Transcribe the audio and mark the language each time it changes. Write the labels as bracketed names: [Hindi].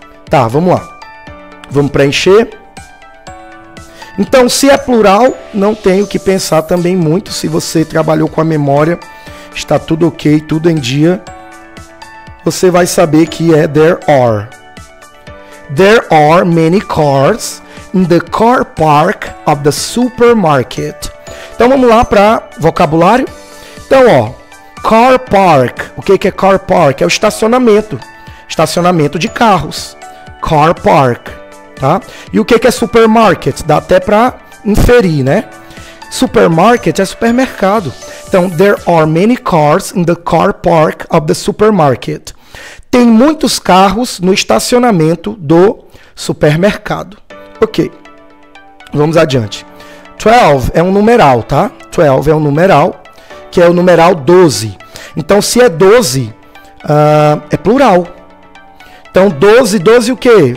[Portuguese] Tá, vamos lá. Vamos preencher. Então, se é plural, não tenho que pensar também muito. Se você trabalhou com a memória, está tudo ok, tudo em dia, você vai saber que é [English] there are. There are many cars in the car park of the supermarket. [Portuguese] Então vamos lá para vocabulário. Então, ó, car park. O que é car park? É o estacionamento. Estacionamento de carros. Car park, tá? E o que é supermarket? Dá até para inferir, né? Supermarket é supermercado. [English] Então, there are many cars in the car park of the supermarket. [Portuguese] Tem muitos carros no estacionamento do supermercado. Ok. Vamos adiante. 12 é um numeral, tá? 12 é um numeral, que é o numeral 12. Então, se é 12, é plural. Então, 12, 12 o quê?